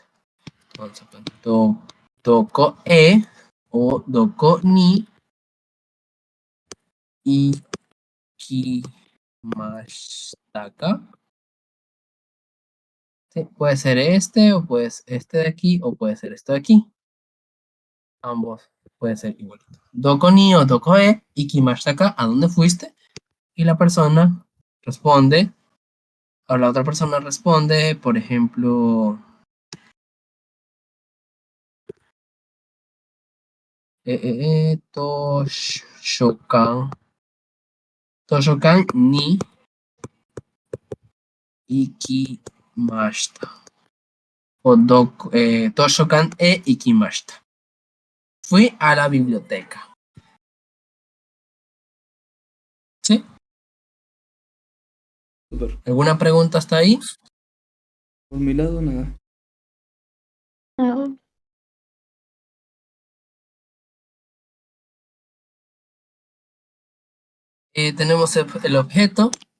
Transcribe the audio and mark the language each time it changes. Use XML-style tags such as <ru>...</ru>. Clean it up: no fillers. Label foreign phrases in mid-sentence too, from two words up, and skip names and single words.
<es>Entonces, pues,</es> <ja>とこ へ o どこ に 行きました か.</ja> <es>Sí, puede ser este o puede ser este de aquí o puede ser esto de aquí. Ambos pueden ser igualitos.</es> <ja>どこ に o どこ へ 行きました か,</ja> <es>¿a dónde fuiste? Y la persona responde, o la otra persona responde, por ejemplo,</es> <ja>図書館 に 行きました. O 図書館 へ 行きました.</ja> <es>Fui a la biblioteca. ¿Sí? Súper. ¿Alguna pregunta hasta ahí? Por mi lado, nada. No. Tenemos el objeto.</es>